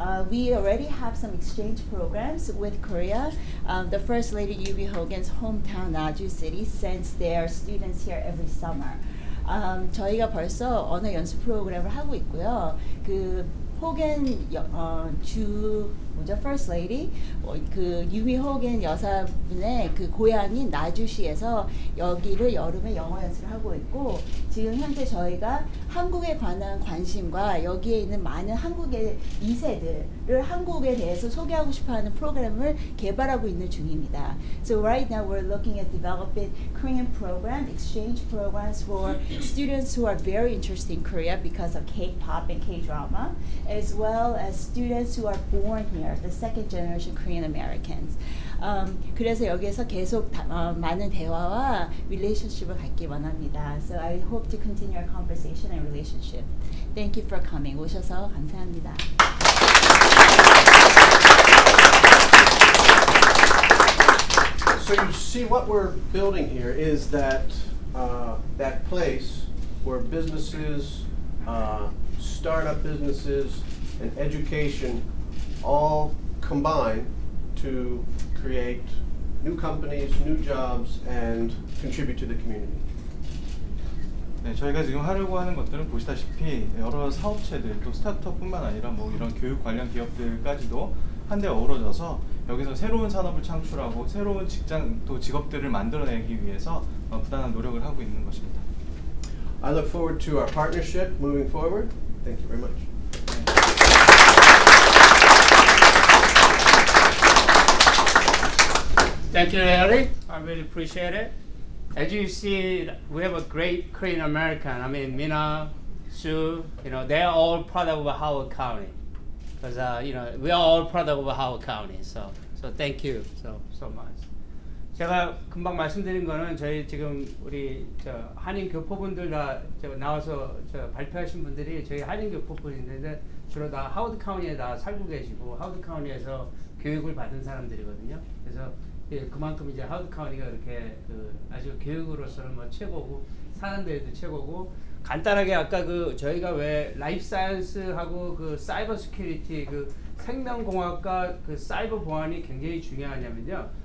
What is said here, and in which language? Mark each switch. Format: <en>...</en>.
<en>We already have some exchange programs with Korea. The First Lady Yubi Hogan's hometown, Namyangju City, sends their students here every summer.</en> <ko>저희가 벌써 언어 연수 프로그램을 하고 있고요. 그 호겐 주 뭐죠? First Lady, 그 유미호겐 여사분의 그 고향인 나주시에서 여기를 여름에 영어 연수를 하고 있고, 지금 현재 저희가 한국에 관한 관심과 여기에 있는 많은 한국의 2세들을 한국에 대해서 소개하고 싶어하는 프로그램을 개발하고 있는 중입니다.</ko> <en>So right now we're looking at developing Korean program, exchange programs for students who are very interested in Korea because of K-pop and K-drama, as well as students who are born here, the second generation Korean Americans.</en> <ko>그래서 여기에서 계속 많은 대화와 relationship을 갖기 원합니다.</ko> <en>So I hope to continue our conversation and relationship. Thank you for coming.</en> <ko>오셔서 감사합니다.</ko> <en>So you see what we're building here is that that place where businesses, startup businesses, and education all combine to create new companies, new jobs, and contribute to the community.</en> <ko>네, 저희가 지금 하려고 하는 것들은 보시다시피 여러 사업체들, 또 스타트업뿐만 아니라 뭐 이런 교육 관련 기업들까지도 한데 어우러져서 여기서 새로운 산업을 창출하고 새로운 직장 또 직업들을 만들어내기 위해서 부단한 노력을 하고 있는 것입니다.</ko> <en>I look forward to our partnership moving forward. Thank you very much. Thank you, Larry. I really appreciate it. As you see, we have a great Korean American. I mean, Mina, Sue, they're all product of Howard County. Because, we are all product of Howard County. So thank you so much.</en> <ko>제가 금방 말씀드린 거는 저희 지금 우리 한인 교포분들 다 나와서 발표하신 분들이 저희 한인 교포분인데 주로 다 하워드 카운티에 다 살고 계시고 하워드 카운티에서 교육을 받은 사람들이거든요. 그래서 그만큼 이제 하워드 카운티가 이렇게 아주 교육으로서는 뭐 최고고 사는 데도 최고고, 간단하게 아까 저희가 왜 라이프 사이언스하고 사이버 시큐리티 생명공학과 사이버 보안이 굉장히 중요하냐면요.</ko>